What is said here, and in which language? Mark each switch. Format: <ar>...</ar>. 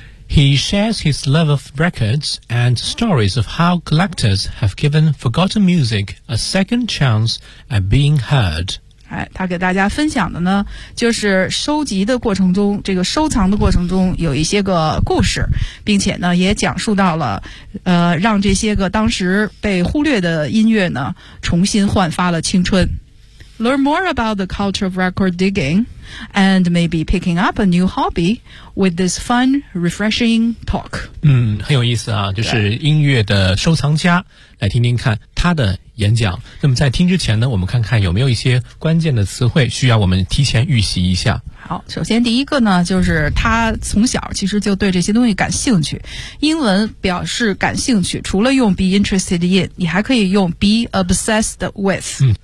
<en>He shares his love of records and stories of how collectors have given forgotten music a second chance at being heard.</en> <zh>他给大家分享的呢，就是收集的过程中，这个收藏的过程中有一些个故事，并且呢也讲述到了让这些个当时被忽略的音乐呢重新焕发了青春。</zh> <en>Learn more about the culture of record digging and maybe picking up a new hobby with this fun refreshing talk。</en> <zh>很有意思啊，就是音乐的收藏家来听听看他的演讲。那么在听之前呢，我们看看有没有一些关键的词汇需要我们提前预习一下。好，首先第一个呢，就是他从小其实就对这些东西感兴趣。英文表示感兴趣，除了用</zh> <en>be interested in，</en> <zh>你还可以用</zh> <en>be obsessed with。</en>